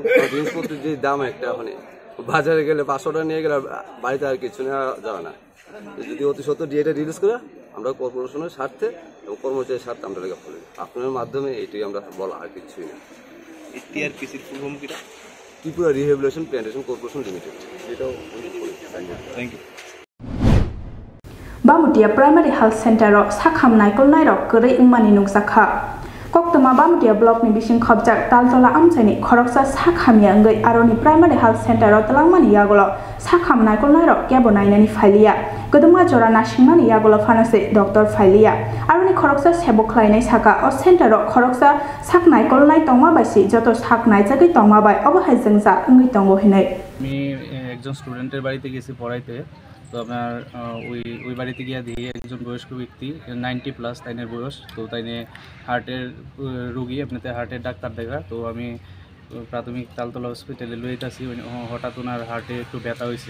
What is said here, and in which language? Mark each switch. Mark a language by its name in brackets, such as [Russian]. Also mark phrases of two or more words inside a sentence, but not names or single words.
[Bangla] জিনিসপত্রের যে দাম একটা এখন বাজারে গেলে 500 টাকা নিয়ে গেলে বাড়িতে আর কিছু নেওয়া যাবে না। যদি অতি সত্য ডিএটা রিলিজ করে আমরা কর্পোরেশনের স্বার্থে এবং কর্মচারীর স্বার্থে আমরা লেখা করি, আপনার মাধ্যমে এইটাই আমরা বলা, আর কিছুই না। টিআরপিসির [English] full form [Bangla] কিটা? ত্রিপুরা রিহেবিলিটেশন প্ল্যান্টেশন কর্পোরেশন লিমিটেড। এটাও [English] thank you. [Kok Borok] बामुटिया प्राइमारी हेल्थ सेंटर साखाम नायकल नायरक गरै उमानि नुकजाखा कक्तमा बामुटिया ब्लॉक नि बिसिं खबजाक तालतला आमसाइनि खरकसा साखामिया अंगै आरोनि प्राइमारी हेल्थ सेंटर तलांगमानि यागल साखाम नायकल नायरक केबो नायनानि फाइलिया गदमा जरा नासिंमानि यागल फानासे डॉक्टर फाइलिया आरोनि खरकसा सेबक ख्लायनाय साका अ सेंटर खरकसा साख नायकल नाय तंगमा बायसि जत साख नायजागै तंगमा बाय अबहाय जोंजा अंगै तंगो हिनै। [Bangla] আমি একজন স্টুডেন্টের বাড়িতে গেছি পড়াইতে, তো আপনার ওই বাড়িতে গিয়ে দিয়ে একজন বয়স্ক ব্যক্তি 90+ তাইনের বয়স, তো তাইনে হার্টের রোগী, আপনাতে হার্টের ডাক্তার দেখা। তো আমি প্রাথমিক তালতলা হসপিটালে লইতেছি, হঠাৎ ওনার হার্টে একটু ব্যথা হয়েছে।